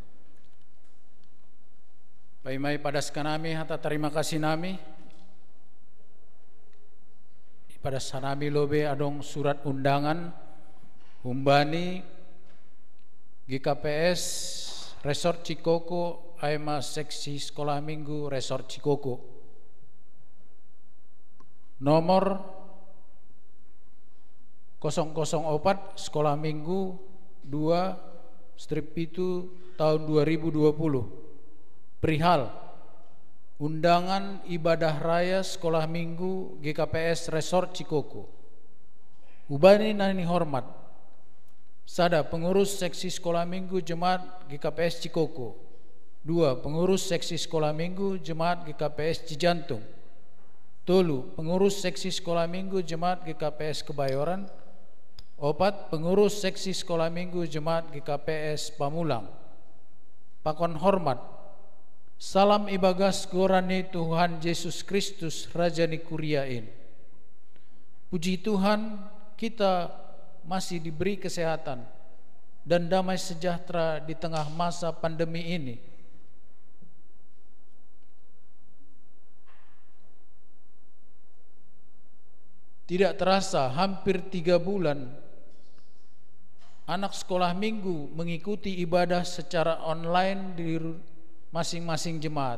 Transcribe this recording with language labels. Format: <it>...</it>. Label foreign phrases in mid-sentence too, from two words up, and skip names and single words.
<bts>Paimai padas kanami hata</bts> <id>terima kasih</id> <bts>nami. Pada sanami lobe adong</bts> <id>surat undangan</id> <bts>humbani GKPS Resort Cikoko aima</bts> <id>seksi sekolah minggu</id> <bts>Resort Cikoko.</bts> <id>Nomor 004 sekolah minggu 2/1 tahun 2020. Perihal undangan ibadah raya sekolah minggu GKPS Resort Cikoko.</id> <bts>Ubani nani hormat sada</bts> <id>pengurus seksi sekolah minggu Jemaat GKPS Cikoko. 2. Pengurus seksi sekolah minggu Jemaat GKPS Cijantung. 3. Pengurus seksi sekolah minggu Jemaat GKPS Kebayoran. 4. Pengurus seksi sekolah minggu Jemaat GKPS Pamulang.</id> <bts>Pakon hormat, salam ibagas gorani Tuhan Yesus Kristus Raja ni Kuriain.</bts> <id>Puji Tuhan, kita masih diberi kesehatan dan damai sejahtera di tengah masa pandemi ini. Tidak terasa hampir 3 bulan anak sekolah minggu mengikuti ibadah secara online di masing-masing jemaat.</id>